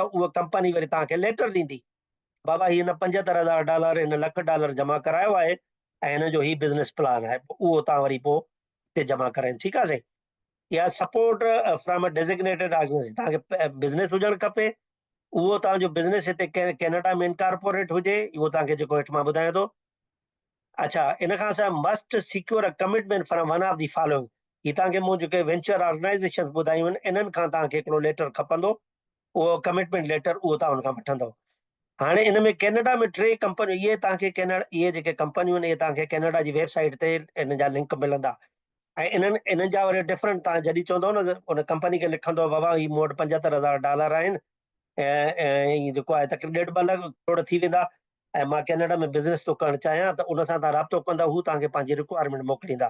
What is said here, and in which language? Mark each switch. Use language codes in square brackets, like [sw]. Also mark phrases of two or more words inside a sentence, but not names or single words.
[sd] उहा कंपनी वरी तव्हांखे लेटर ॾींदी, बाबा ही हिन $75,000, हिन $1,00,000 जमा करायो आहे ऐं हिन जो ही [en] business plan [sd] आहे। उहो तव्हां वरी पोइ ते जमा कराइनि। ठीकु आहे साईं। या [en] support from a designated organization. [sd] तव्हांखे बिज़नेस हुजणु खपे, उहो तव्हांजो बिज़नेस हिते कैनेडा में इनकॉर्पोरेट हुजे, उहो तव्हांखे जेको हेठि मां ॿुधायां थो। अच्छा, इन खां असां [en] must secure a commitment from one of the following. [sd] ही तव्हांखे मूं जेके [en] venture organization [sd] ॿुधायूं आहिनि, इन्हनि खां तव्हांखे हिकिड़ो लेटर खपंदो, उहो [en] commitment letter [sd] उहो तव्हां हुन खां वठंदव। हाणे इन में कैनेडा में 3 कंपनियूं, इहे तव्हांखे इहे जेके कंपनियूं आहिनि, इहे तव्हांखे कैनेडा जी वेबसाइट ते इन जा लिंक मिलंदा ऐं इन्हनि जा वरी डिफरेंट, तव्हां जॾहिं चवंदव न उन कंपनी खे लिखंदव, बाबा ही मूं वटि $75,000 आहिनि ऐं जेको आहे तक़रीबन $1.5 करोड़ थी वेंदा ऐं मां कैनेडा में बिज़नेस थो करणु चाहियां, त उन सां तव्हां राब्तो कंदा, हू तव्हांखे पंहिंजी रिक्वायरमेंट मोकिलींदा।